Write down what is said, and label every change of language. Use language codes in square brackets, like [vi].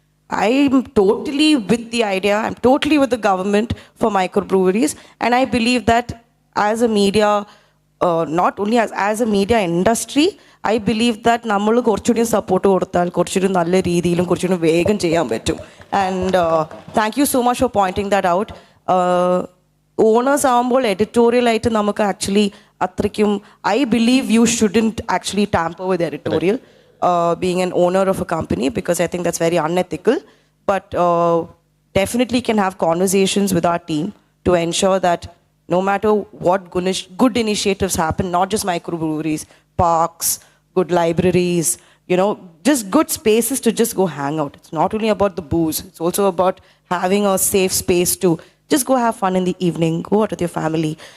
[en] I'm totally with the idea. I'm totally with the government for microbreweries. And I believe that as a media, not only as a media industry, I believe that [ml] നമ്മൾ കുറച്ചുകൂടി support കൊടുത്താൽ കുറച്ചുകൂടി നല്ല രീതിയിലും കുറച്ചുകൂടി വേഗം ചെയ്യാൻ പറ്റും. [en] And thank you so much for pointing that out. [ml] Owners ആകുമ്പോൾ എഡിറ്റോറിയലായിട്ട് നമുക്ക് ആക്ച്വലി അത്രയ്ക്കും [en] I believe you shouldn't actually tamper with editorial being an owner of a company, because I think that's very unethical. But definitely can have conversations with our team to ensure that no matter what good initiatives happen, not just microbreweries, parks, good libraries, just good spaces to just go hang out. It's not only about the booze, it's also about having a safe space to just go have fun in the evening, go out with your family.